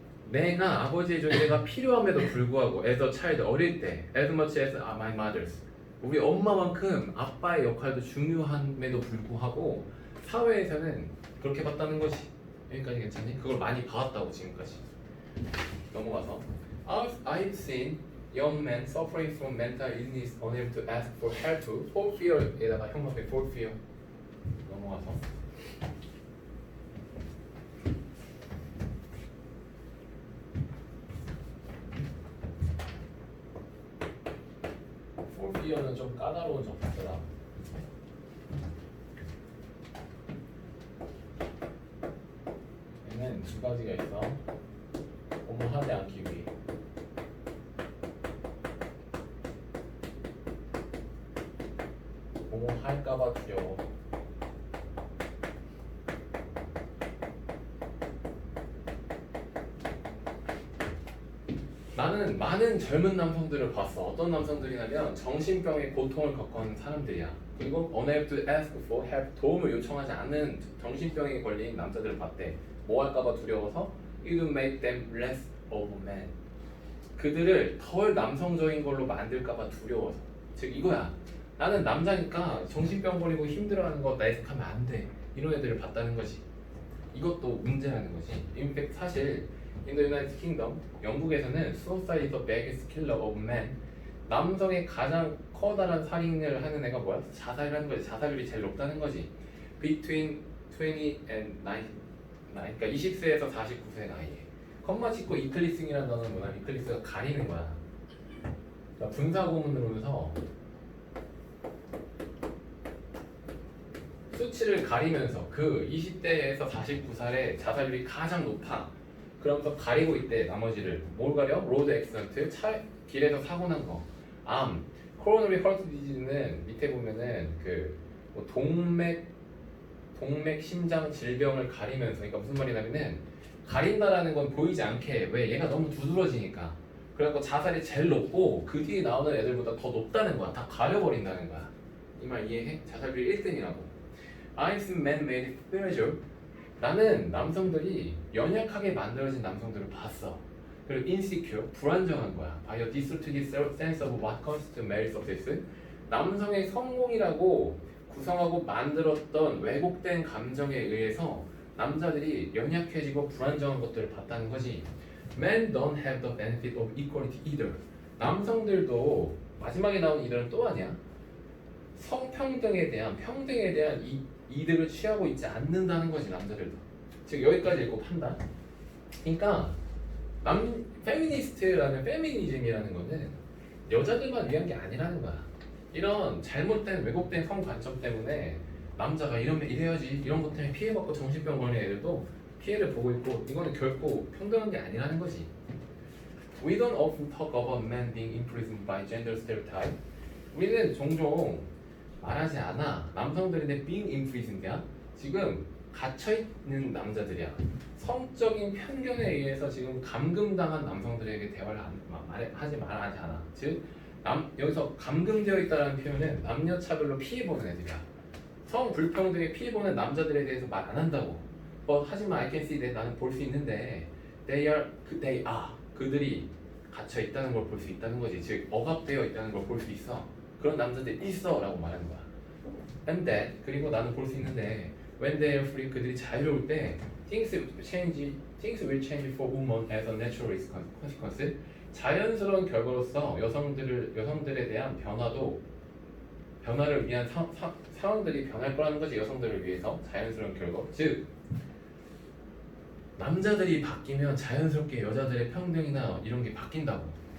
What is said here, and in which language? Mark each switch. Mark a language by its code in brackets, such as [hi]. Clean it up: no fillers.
[ko] 내가 아버지의 존재가 필요함에도 불구하고 [en] as a child [ko] 어릴 때 [en] as much as my mother's [ko] 우리 엄마만큼 아빠의 역할도 중요함에도 불구하고 사회에서는 그렇게 봤다는 거지. 여기까지 괜찮니? 그걸 많이 봐왔다고 지금까지. 넘어가서 [en] I've seen young men suffering from mental illness unable to ask for help for fear에다가 [ko] 형용사 [en] for fear. [ko] 넘어가서 [en] for fear [ko] 는 좀 까다로운 접속사다. 얘는 두 가지가 있어. 공모하지 않기 위해. 공모할까봐 두려워. 나는 많은 젊은 남성들을 봤어. 어떤 남성들이냐면 정신병의 고통을 겪은 사람들이야. 그리고 [en] unable to ask for help [ko] 도움을 요청하지 않는 정신병에 걸린 남자들을 봤대. 뭐 할까봐 두려워서 [en] it would make them less of men. [ko] 그들을 덜 남성적인 걸로 만들까봐 두려워서. 즉 이거야. 나는 남자니까 정신병 걸리고 힘들어하는 거 내색하면 안 돼. 이런 애들을 봤다는 거지. 이것도 문제라는 거지. [en] In fact [ko] 사실 [en] in the United Kingdom [ko] 영국에서는 [en] suicide is the biggest killer of men. [ko] 남성의 가장 커다란 살인을 하는 애가 뭐야? 자살을 하는 거지. 자살률이 제일 높다는 거지. [en] Between 20 and 9. [ko] 그러니까 20세에서 49세 나이에. 컴마 찍고 이클리싱이라는 단어는 뭐냐? 이클리스가 가리는 거야. 자, 분사구문으로서 수치를 가리면서 그 20대에서 49살의 자살률이 가장 높아. 그러면서 가리고 있대. 나머지를 뭘 가려? 로드 액시던트, 길에서 사고 난 거. 암, 코로너리 허트 디지즈는 밑에 보면은 그뭐 동맥 심장 질병을 가리면서, 그러니까 무슨 말이냐면은 가린다라는 건 보이지 않게, 왜 얘가 너무 두드러지니까. 그래갖고 자살이 제일 높고 그 뒤에 나오는 애들보다 더 높다는 거야. 다 가려버린다는 거야. 이 말 이해해? 자살률 1등이라고. [en] I've seen men made fragile. [ko] 나는 남성들이 연약하게 만들어진 남성들을 봤어. 그리고 insecure, 불안정한 거야. [en] By a distorted sense of what constitutes male success. [ko] 남성의 성공이라고 구성하고 만들었던 왜곡된 감정에 의해서 남자들이 연약해지고 불안정한 것들을 봤다는 거지. [en] Men don't have the benefit of equality either. [ko] 남성들도 마지막에 나온 이들은 또 아니야. 성평등에 대한 평등에 대한 이득을 취하고 있지 않는다는 거지. 남자들도. 즉 여기까지 읽고 판단. 그러니까 페미니스트라는 페미니즘이라는 거는 여자들만 위한 게 아니라는 거야. 이런 잘못된 왜곡된 성관점 때문에 남자가 이러면 이래야지 이런 것 때문에 피해받고 정신병 걸린 애들도 피해를 보고 있고, 이거는 결코 평등한 게 아니라는 거지. [en] We don't often talk about men being imprisoned by gender stereotype. [ko] 우리는 종종 말하지 않아. 남성들인데 [en] being imprisoned [ko] 야. 지금 갇혀있는 남자들이야. 성적인 편견에 의해서 지금 감금당한 남성들에게 대화를 하지 않아. 즉 여기서 감금되어 있다는 표현은 남녀차별로 피해보는 애들이야. 성불평등에 피해보는 남자들에 대해서 말 안 한다고. 하지만 [en] I can see that, [ko] 나는 볼 수 있는데 [en] they are [ko] 그들이 갇혀 있다는 걸 볼 수 있다는 거지. 즉 억압되어 있다는 걸 볼 수 있어. 그런 남자들이 있어 라고 말하는 거야. [en] And that, [ko] 그리고 나는 볼 수 있는데 [en] when they are free, [ko] 그들이 자유로울 때 [en] things will change for women as a natural consequence. [ko] 자연스러운 결과로서 여성들에 대한 변화를 위한 상황들이 변할 거라는 거지. 여성들을 위해서 자연스러운 결과. 즉 남자들이 바뀌면 자연스럽게 여자들의 평등이나 이런 게 바뀐다고.